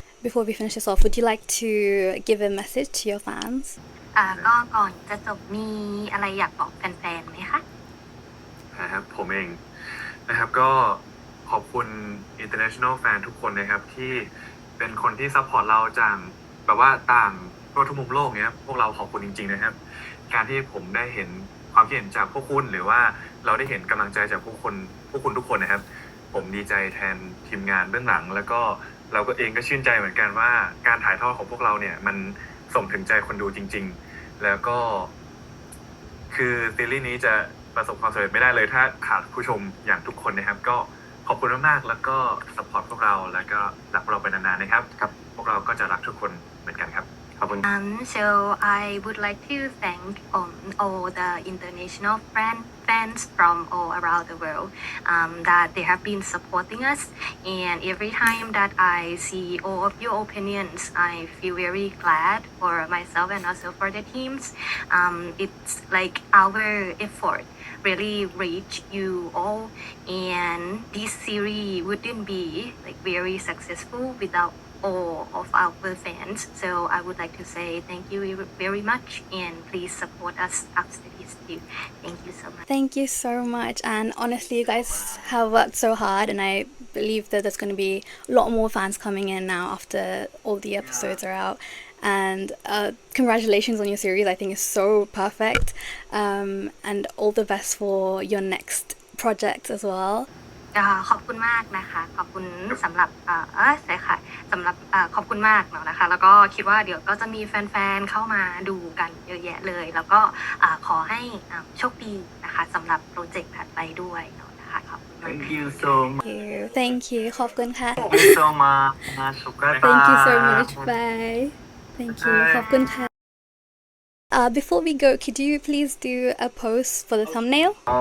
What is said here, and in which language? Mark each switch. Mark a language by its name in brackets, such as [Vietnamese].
[English] Before we finish this off, would you like to give a message to your fans? [Thai] ก็ก่อนจะจบมีอะไรอยากบอกแฟนๆไหมคะ นะครับผมเองนะครับก็ขอบคุณ [English] international fan [Thai] ทุกคนนะครับที่เป็นคนที่ซัพพอร์ตเราจากแบบว่าต่างทั่วทุกมุมโลกเนี้ยพวกเราขอบคุณจริงๆนะครับ การที่ผมได้เห็นความคิดเห็นจากพวกคุณหรือว่าเราได้เห็นกำลังใจจากพวกคุณทุกคนนะครับ ผมดีใจแทนทีมงานเบื้องหลัง แล้วก็เราก็เองก็ชื่นใจเหมือนกันว่าการถ่ายทอดของพวกเราเนี่ยมันส่งถึงใจคนดูจริงๆ แล้วก็ คือซีรีส์นี้จะประสบความสำเร็จไม่ได้เลยถ้าขาดผู้ชมอย่างทุกคนนะครับ ก็ขอบคุณมากๆแล้วก็สปอร์ตพวกเราแล้วก็รักพวกเราไปนานๆนะครับครับพวกเราก็จะรักทุกคนเหมือนกันครับ ขอบคุณ [English] So I would like to thank all the international fans from all around the world that they have been supporting us. And every time that I see all of your opinions, I feel very glad for myself and also for the teams. It's like our effort really reach you all, and this series wouldn't be like very successful without all of our fans. So I would like to say thank you very much, and please support us after this too. Thank you so much. Thank you so much. And honestly, you guys have worked so hard, and I believe that there's going to be a lot more fans coming in now after all the episodes are out. And congratulations on your series. I think it's so perfect. And all the best for your next project as well. [Thai] ขอบคุณมากนะคะขอบคุณสำหรับใช่ค่ะสำหรับขอบคุณมากเนาะนะคะแล้วก็คิดว่าเดี๋ยวก็จะมีแฟนๆเข้ามาดูกันเยอะแยะเลยแล้วก็ขอให้โชคดีนะคะสำหรับโปรเจกต์ถัดไปด้วยเนาะนะคะขอบคุณมาก [English] Thank you so much Thank you. [Thai] ขอบคุณค่ะ [English] Thank you so much สุข Thank you so much. Bye. Thank you. [Thai] ขอบคุณค่ะ [English] Before we go, could you please do a post for the thumbnail?